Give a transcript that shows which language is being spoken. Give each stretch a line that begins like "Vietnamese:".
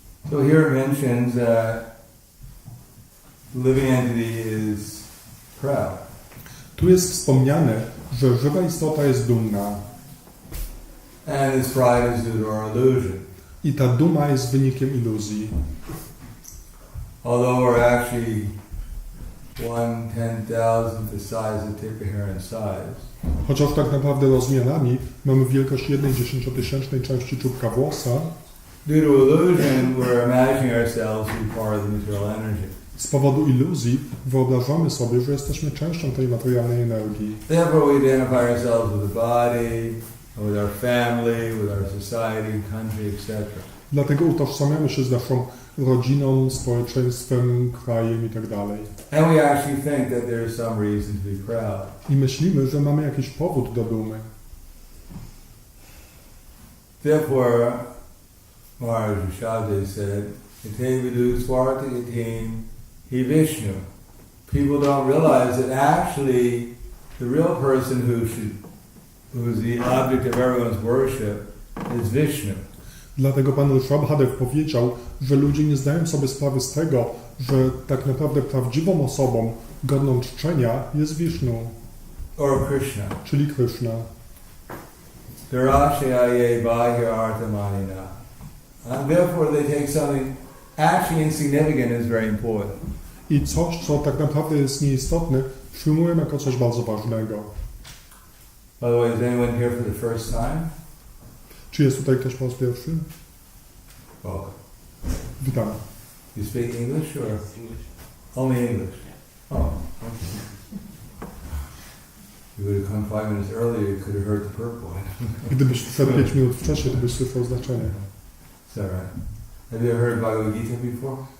English: So here it mentions that the living entity is proud.
Polish: Tu jest wspomniane, że żywa istota jest dumna.
English: And his pride is due to our illusion.
Polish: I ta duma jest wynikiem iluzji.
English: Although we're actually 1/10,000th the size of tip hair in size.
Polish: Chociaż tak naprawdę rozmiarami mamy wielkość 1/10,000 części czubka włosa,
English: Due to illusion, we're imagining ourselves to be part of the material energy.
Polish: z powodu iluzji wyobrażamy sobie, że jesteśmy częścią tej materialnej energii.
English: Therefore, we identify ourselves with the body, with our family, with our society, country, etc.
Polish: Dlatego utożsamiamy się z naszą rodziną, społeczeństwem, krajem itd.
English: And we actually think that there is some reason to be proud.
Polish: I myślimy, że mamy jakiś powód do dumy.
English: Therefore, Maharaj Rishabdev said,
Sanskrit: "Ite vidu swarta itim he Vishnu."
English: People don't realize that actually the real person who's the object of everyone's worship is Vishnu.
Polish: Dlatego Pan Rishabdev powiedział, że ludzie nie zdają sobie sprawy z tego, że tak naprawdę prawdziwą osobą godną czczenia jest Vishnu,
English: Or Krishna.
Polish: czyli Krishna.
Sanskrit: Darashaye bahya arthamanina.
English: And therefore they take something actually insignificant as very important.
Polish: I coś, co tak naprawdę jest nieistotne, przyjmują jako coś bardzo ważnego.
English: By the way, is anyone here for the first time?
Polish: Czy jest tutaj ktoś po raz pierwszy?
English: Welcome.
Polish: Witam.
English: You speak English or? English. Only English? Oh, okay. You would have come 5 minutes earlier, you could have heard the purport.
Polish: Gdybyś wszedł 5 minut wcześniej, to byś słyszał znaczenie.
English: Is that right? Have you ever heard Bhagavad Gita before?